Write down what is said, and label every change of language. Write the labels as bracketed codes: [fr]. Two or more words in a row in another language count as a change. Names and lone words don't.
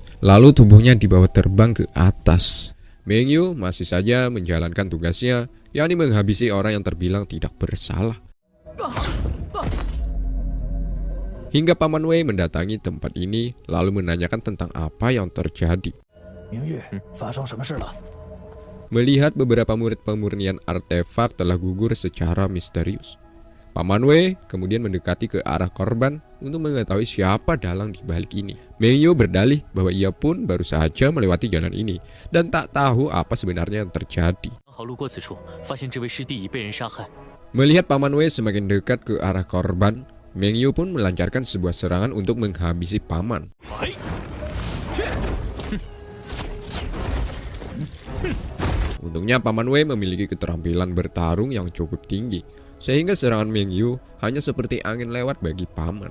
[id] Lalu tubuhnya dibawa terbang ke atas. Meng Yu masih saja menjalankan tugasnya, yakni menghabisi orang yang terbilang tidak bersalah. Hingga Paman Wei mendatangi tempat ini, lalu menanyakan tentang apa yang terjadi. [zh] 明月，发生什么事了？ [id] Melihat beberapa murid pemurnian artefak telah gugur secara misterius, Paman Wei kemudian mendekati ke arah korban untuk mengetahui siapa dalang di balik ini. Meng Yu berdalih bahwa ia pun baru saja melewati jalan ini dan tak tahu apa sebenarnya yang terjadi. [zh] 好路过此处，发现这位师弟已被人杀害。 [id] Melihat Paman Wei semakin dekat ke arah korban, Meng Yu pun melancarkan sebuah serangan untuk menghabisi paman. Untungnya Paman Wei memiliki keterampilan bertarung yang cukup tinggi, sehingga serangan Meng Yu hanya seperti angin lewat bagi paman.